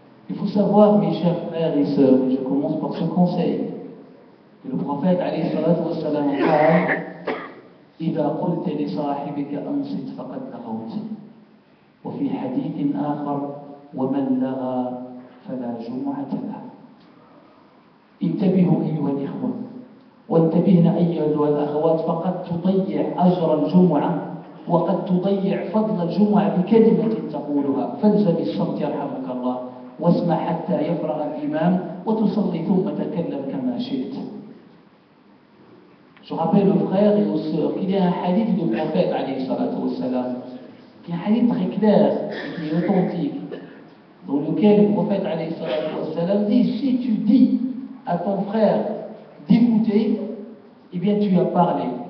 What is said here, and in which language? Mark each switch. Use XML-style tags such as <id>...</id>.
<fr>Il faut savoir, mes chers frères et sœurs, et je commence par ce conseil, que le prophète alayhi salatu wassalam</fr> <ar>قال إذا قلت لصاحبك أنصت فقد لغوت وفي حديث آخر ومن لغى فلا جمعة له. انتبهوا أيها الإخوة وانتبهنا أيها الأخوات، فقد تضيع أجر الجمعة وقد تضيع فضل الجمعة بكلمة تقولها، فالزم الصمت يرحمك الله واسمع حتى يفرغ الإمام وتصلي ثم تكلم كما شئت.</ar> <fr>Je rappelle aux frères et aux sœurs qu'il y a un hadith du prophète alayhi salatu wassalam, qui est un hadith très clair et qui est authentique, dans lequel le prophète alayhi salatu wassalam dit: si tu dis à ton frère d'écouter, eh bien tu as parlé.</fr>